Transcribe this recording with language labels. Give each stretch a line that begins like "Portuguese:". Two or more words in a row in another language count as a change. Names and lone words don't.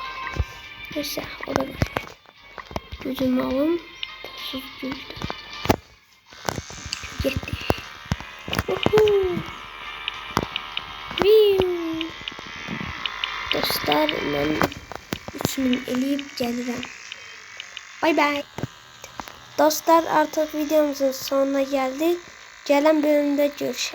Azerbaijani: Neyse o da başlaydı. Gücümü alım. Pulsuz gücdü. Getdi. Dostlar mən 3000 eləyib gəlirəm. Bay bay.
Turkish: Dostlar artık videomuzun sonuna geldik. Gelen bölümde görüşürüz.